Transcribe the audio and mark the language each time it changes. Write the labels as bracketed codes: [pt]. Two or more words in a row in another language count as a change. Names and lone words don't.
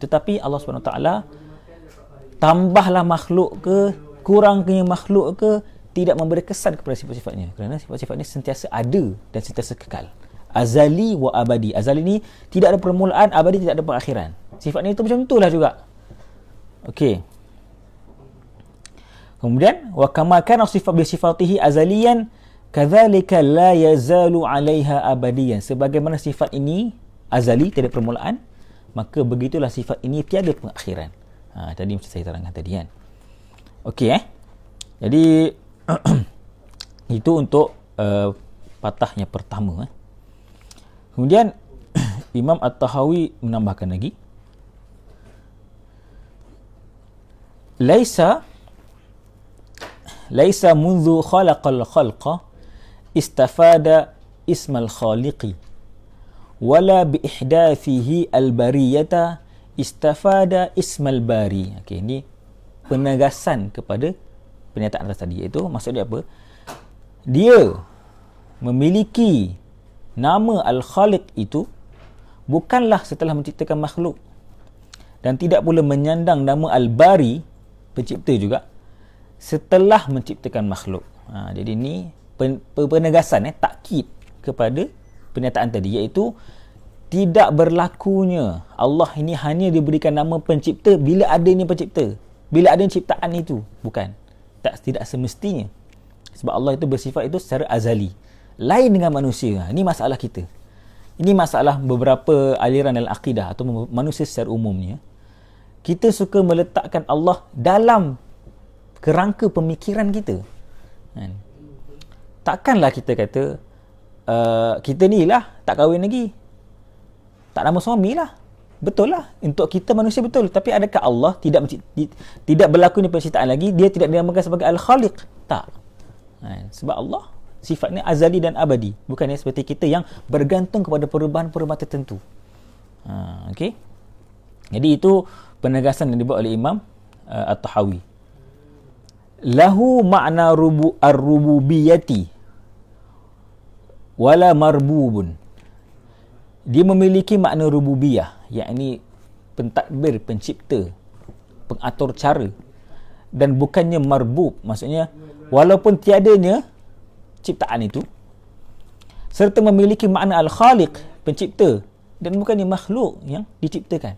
[ms] Tetapi Allah SWT tambahlah makhluk ke, kurangnya makhluk ke, tidak memberi kesan kepada sifat-sifatnya, kerana sifat-sifat ni sentiasa ada dan sentiasa kekal. [ar] أزلي وأبدي. [ms] Azali ni tidak ada permulaan, abadi tidak ada perakhiran. Sifat ni itu macam itulah juga. Okey. [ar] Kemudian وكما كان صفة بصفاته أزليا كذلك لا يزال عليها أبديا. [ms] Sebagaimana sifat ini azali, tiada permulaan, maka begitulah sifat ini tiada pengakhiran. Tadi macam saya terangkan tadi kan. Okey Jadi itu untuk patahnya pertama. Kemudian Imam At-Tahawi menambahkan lagi, [ar] ليس منذ خلق الخلق استفاد اسم الخالق ولا بإحداثه البرية استفاد اسم الباري. [ms] Okey, ini penegasan kepada pernyataan atas tadi, iaitu maksud dia apa? Dia memiliki nama Al-Khaliq itu bukanlah setelah menciptakan makhluk, dan tidak pula menyandang nama Al-Bari, pencipta juga, setelah menciptakan makhluk. Jadi ini penegasan, takkid kepada pernyataan tadi, iaitu tidak berlakunya Allah ini hanya diberikan nama pencipta bila adanya pencipta, bila adanya ciptaan itu. Bukan. Tidak semestinya. Sebab Allah itu bersifat itu secara azali. Lain dengan manusia. Ini masalah kita. Ini masalah beberapa aliran dalam akidah atau manusia secara umumnya. Kita suka meletakkan Allah dalam kerangka pemikiran kita. Takkanlah kita kata kita ni lah tak kahwin lagi, tak nama suami lah. Betul lah, untuk kita manusia betul. Tapi adakah Allah tidak berlaku ni penciptaan lagi, dia tidak dinamakan sebagai Al-Khaliq? Tak. Sebab Allah sifatnya azali dan abadi, bukannya seperti kita yang bergantung kepada perubahan-perubahan tertentu. Okey. Jadi itu penegasan yang dibuat oleh Imam At-Tahawi. [ar] له معنى الربوبية ولا مربوب. [ms] Dia memiliki makna rububiyah, yakni pentadbir, pencipta, pengatur cara, dan bukannya marbub, maksudnya walaupun tiadanya ciptaan itu, serta memiliki makna Al-Khaliq, pencipta, dan bukannya makhluk yang diciptakan.